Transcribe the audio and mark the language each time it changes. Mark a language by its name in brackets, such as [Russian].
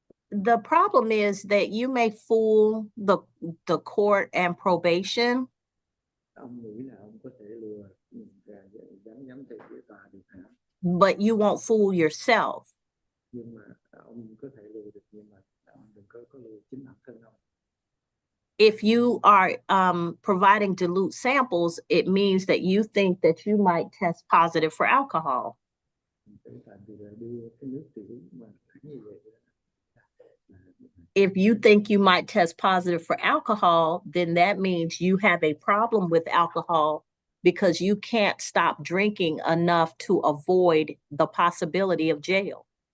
[English] The problem is that you may fool the court and probation. [Vietnamese] Ông nghĩ là ông có thể lừa giám thị với tòa được hả? [English] But you won't fool yourself. [Vietnamese] Nhưng mà ông có thể lừa được, nhưng mà ông đừng có lừa chính bản thân ông. [English] if you are providing dilute samples, it means that you think that you might test positive for alcohol. [Vietnamese] Tại vì là đưa cái nước tiểu mà như vậy [English] If you think you might test positive for alcohol, then that means you have a problem with alcohol because you can't stop drinking enough to avoid the possibility of jail.